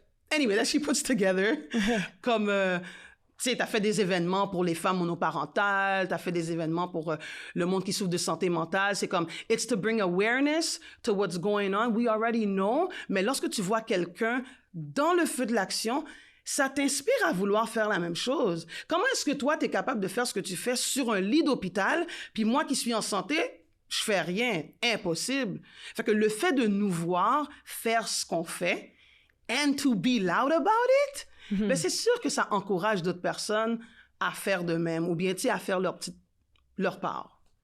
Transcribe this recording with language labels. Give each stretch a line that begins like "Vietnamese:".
English: Anyway, that she puts together,
French: comme... tu sais, tu as fait des événements pour les femmes monoparentales, tu as fait des événements pour le monde qui souffre de santé mentale. C'est comme,
English: it's to bring awareness to what's going on. We already know.
French: Mais lorsque tu vois quelqu'un dans le feu de l'action, ça t'inspire à vouloir faire la même chose. Comment est-ce que toi, tu es capable de faire ce que tu fais sur un lit d'hôpital, puis moi qui suis en santé, je fais rien? Impossible. Fait que le fait de nous voir faire ce qu'on fait,
English: and to be loud about it,
French: ben c'est sûr que ça encourage d'autres personnes à faire de même ou bien, tu sais, à faire leur part.